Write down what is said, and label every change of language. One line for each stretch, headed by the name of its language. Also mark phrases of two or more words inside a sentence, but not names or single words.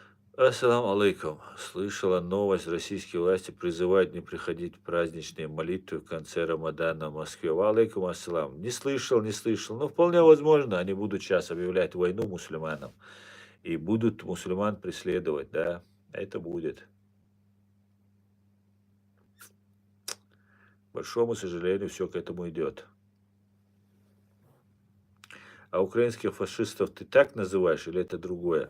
Arabic: السلام عليكم.
Russian: Слышала новость, российские власти призывают не приходить в праздничные молитвы в конце Рамадана в Москве.
Arabic: وعليكم السلام.
Russian: Не слышал, не слышал. Но вполне возможно, они будут сейчас объявлять войну мусульманам. И будут мусульман преследовать, да. Это будет. К большому сожалению, все к этому идет. А украинских фашистов ты так называешь или это другое?